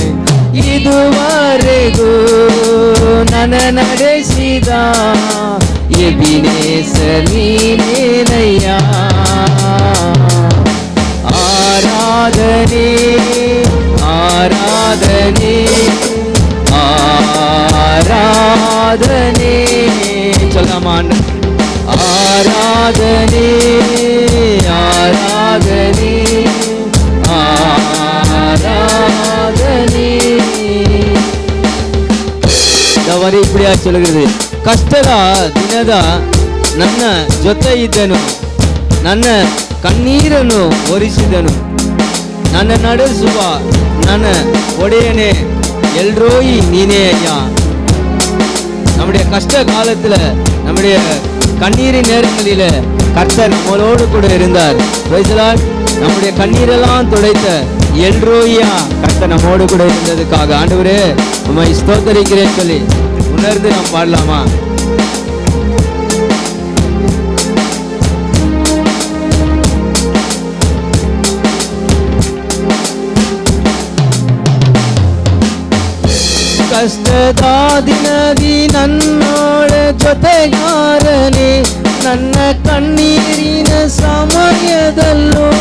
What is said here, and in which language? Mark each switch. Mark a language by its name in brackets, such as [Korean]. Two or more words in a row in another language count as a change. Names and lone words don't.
[Kannada] ಇದುವರೆಗೂ ನನ್ನ ನಡೆಸಿದ ಎಬಿನೇಸರ್ ನೀನೇನಯ್ಯ. ಆರಾಧನೆ ಆರಾಧನೆ ಆರಾಧನೆ ಚಲಮಾನ. ಆರಾಧನೆ [Tamil] ஆராதனை ஆராதனை. இந்த வரி இப்படியா சொல்லுகிறது, [Kannada] ಕಷ್ಟದ ದಿನದ ನನ್ನ ಜೊತೆ ಇದ್ದನು, ನನ್ನ ಕಣ್ಣೀರನ್ನು ಒರೆಸಿದನು, ನನ್ನ ನಡೆಸುವ ನನ್ನ ಒಡೆಯನೇ ಎಲ್ರೋಯಿ ನೀನೇ ಅಯ್ಯ. [Tamil] நம்முடைய கஷ்ட காலத்துல, நம்முடைய கண்ணீரின் நேரங்களில கர்த்தர் நம்மளோடு கூட இருந்தார். நம்முடைய கண்ணீரெல்லாம் துடைத்த எல்ரோயா கர்த்தர் நம்மோடு கூட இருந்ததுக்காக ஆண்டவரே உம்மை ஸ்தோத்திரிக்கிறேன் சொல்லி உணர்ந்து நாம் பாடலாமா? [Kannada] ಕಷ್ಟದ ದಿನದಿ ನನ್ನೋಳ ಜೊತೆಗಾರನೇ, ನನ್ನ ಕಣ್ಣೀರಿನ ಸಮಯದಲ್ಲೂ.